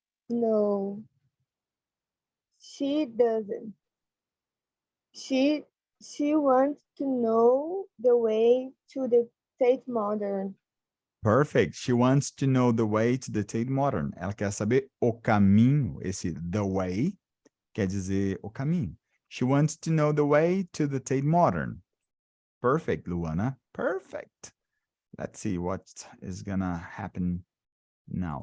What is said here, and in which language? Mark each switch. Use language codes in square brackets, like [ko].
[en] No. She doesn't. She wants to know the way to the Tate Modern. Perfect. She wants to know the way to the Tate Modern. [pt] Ela quer saber o caminho. Esse the way quer dizer o caminho. [en] She wants to know the way to the Tate Modern. Perfect, Luana. Perfect. Let's see what is gonna happen now.